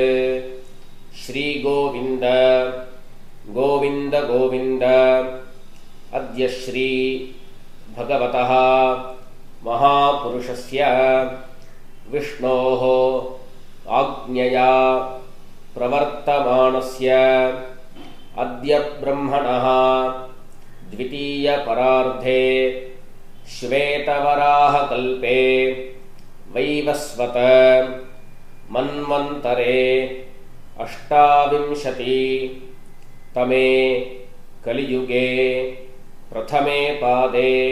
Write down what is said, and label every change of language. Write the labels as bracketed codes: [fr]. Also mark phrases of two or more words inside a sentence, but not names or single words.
[sa] ஸ்ரீ கோவிந்த கோவிந்த கோவிந்த. अद्य श्री भगवतः महापुरुषस्य विष्णोः आज्ञया प्रवर्तमानस्य अद्य ब्रह्मणः द्वितीय परार्धे श्वेतवराह कल्पे वैवस्वत मन्वन्तरे अष्टाविंशति तमे कलियुगे प्रथमे पादे